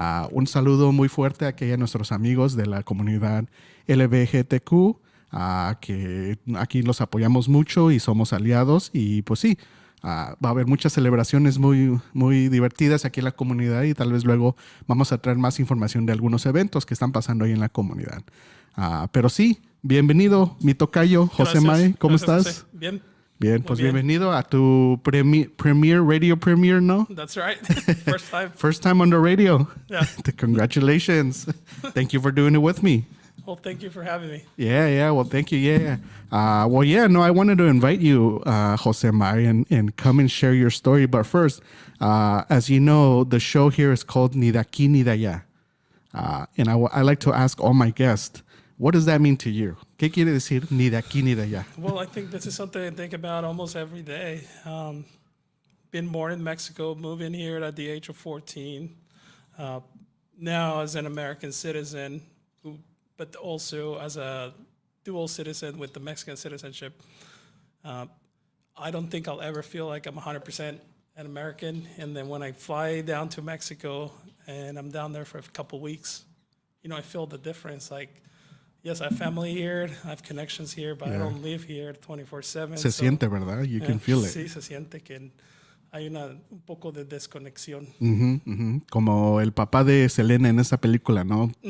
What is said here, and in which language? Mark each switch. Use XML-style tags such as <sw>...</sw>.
<es>Un saludo muy fuerte a aquellos nuestros amigos de la comunidad LGBTQ, que aquí los apoyamos mucho y somos aliados, y pues sí, va a haber muchas celebraciones muy divertidas aquí en la comunidad, y tal vez luego vamos a traer más información de algunos eventos que están pasando ahí en la comunidad. Pero sí, bienvenido, mi tocayo, José May. ¿Cómo estás? José. Bien. Bien, pues bienvenido a tu radio premiere, ¿no?</es> <en>That's right. First time. First time on the radio. Yeah. Congratulations. Thank you for doing it with me. Well, thank you for having me. Yeah. Well, thank you. Yeah. I wanted to invite you, Jose May, and come and share your story. But first, as you know, the show here is called Ni de Aquí ni de Allá. And I like to ask all my guests, what does that mean to you?</en> <es>¿Qué quiere decir ni de aquí ni de allá?</es> <en>Well, I think this is something I think about almost every day. Been born in Mexico, moving here at the age of 14. Now as an American citizen, but also as a dual citizen with the Mexican citizenship. I don't think I'll ever feel like I'm 100% an American. And then when I fly down to Mexico and I'm down there for a couple weeks, I feel the difference. Like, yes, I have family here, I have connections here, but I don't live here 24/7.</en> <es>Se siente, ¿verdad?</es> <en>You can feel it.</en> <es>Sí, se siente que hay un poco de desconexión. Como el papá de Selena en esa película, ¿no?</es>